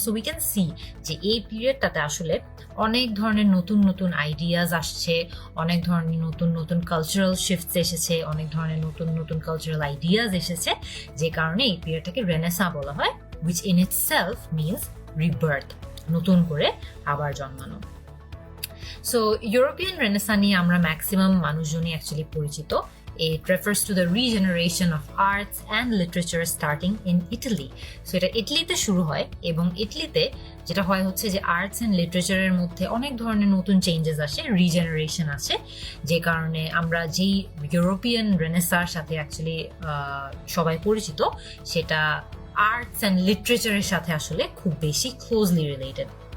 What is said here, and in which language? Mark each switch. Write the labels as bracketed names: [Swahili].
[English] so we can see [Bangla] যে এই পিরিয়ডটাতে আসলে অনেক ধরনের নতুন নতুন আইডিয়াস আসছে, অনেক ধরনের নতুন নতুন কালচারাল শিফটস এসেছে, অনেক ধরনের নতুন নতুন কালচারাল আইডিয়াস এসেছে, যে কারণে এই পিরিয়ডটাকে রেনেসাঁ বলা হয়, [English] which in itself means rebirth, [Bangla] নতুন করে আবার জন্মানো। সো ইউরোপিয়ান রেনেসাঁ নিয়ে আমরা ম্যাক্সিমাম মানুষজনই অ্যাকচুয়ালি পরিচিত। [English] It refers to the regeneration of arts and literature starting in Italy. [Bangla] So এটা ইটালিতে শুরু হয়, এবং ইটালিতে যেটা হয় হচ্ছে যে আর্টস অ্যান্ড লিটারেচারের মধ্যে অনেক ধরনের নতুন চেঞ্জেস আসে, রিজেনারেশন আসে, যে কারণে আমরা যেই ইউরোপিয়ান রেনেসাঁর সাথে অ্যাকচুয়ালি সবাই পরিচিত, সেটা আর্টস অ্যান্ড লিটারেচারের সাথে আসলে খুব বেশি ক্লোজলি রিলেটেড।